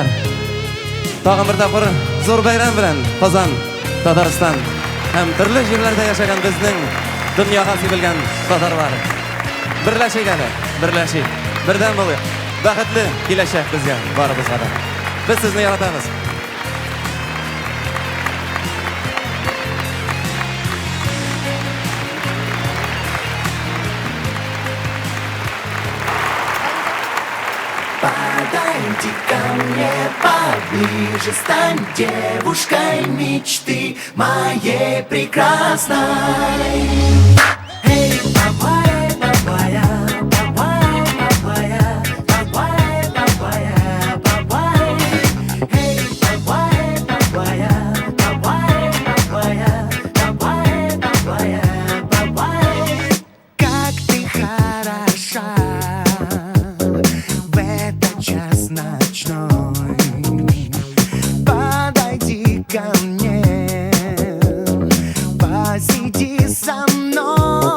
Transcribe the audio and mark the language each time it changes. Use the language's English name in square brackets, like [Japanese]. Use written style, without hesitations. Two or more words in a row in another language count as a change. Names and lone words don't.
[Tatar] Тагын бер тапкыр зур бәйрәм белән Казан, Татарстан һәм төрле җирләрдә яшәгән безнең дөньяга сибелгән татарлар. Берләшик әле, берләшик. Бердәм булыйк. Бәхетле киләчәк безгә барыбызга да. Без сезне яратабыз. [Russian] Подойди ко мне поближе, стань девушкой мечты моей прекрасной. Эй, папая, папая, папая, папая, папая, папая, папая. Эй, папая, папая, папая, папая, папая, папая, папая. Как ты хороша в этот час ночной. Подойди ко мне, посиди со мной.